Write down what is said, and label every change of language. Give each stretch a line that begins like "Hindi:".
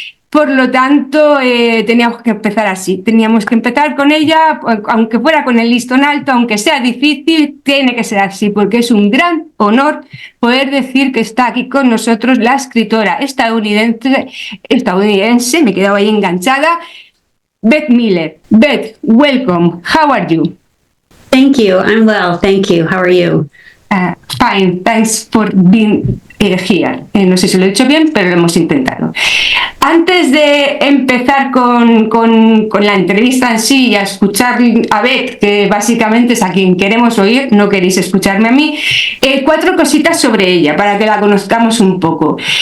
Spanish: Por lo tanto, teníamos que empezar así, teníamos que empezar con ella, aunque fuera con el listón alto, aunque sea difícil, tiene que ser así, porque es un gran honor poder decir que está aquí con nosotros la escritora estadounidense, me he quedado ahí enganchada, Beth Miller.
English: Beth, welcome, how are you? Thank you, I'm well, thank you, how are you? Fine, thanks for being here.
Spanish: No sé si lo he dicho bien, pero lo hemos intentado. Antes de empezar con la entrevista en sí y a escuchar a Beth, que básicamente es a quien queremos oír, no queréis escucharme a mí, 4 cositas sobre ella para que la conozcamos un poco.